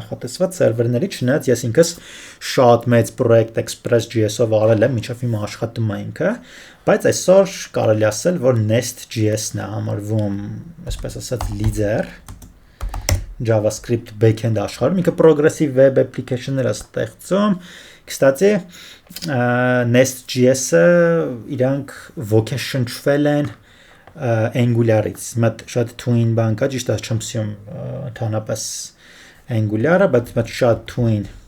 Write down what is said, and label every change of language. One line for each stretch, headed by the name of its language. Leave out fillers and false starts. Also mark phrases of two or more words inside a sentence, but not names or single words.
Armenian: նախատեսված սերվերների, չնայած ես ինքս շատ մեծ պրոյեկտ Express.js-ով արել եմ, մինչև հիմա աշխատում է ինքը, բայց այսօր կարելի ասել, որ Nest.js-ն է համարվում, այսպես ասած, լիդեր
English: JavaScript backend
Armenian: աշխարհում, ինքը
English: progressive web application-
Armenian: ներ է ստեղծում։ Կստացի Nest.js-ը իրանք ոգեշնչվել են Angular-ից, մտ շատ թույն բան կա, ճիշտ է չեմ սիում ընդհանրապես Angular-ը, բայց մտ շատ թույն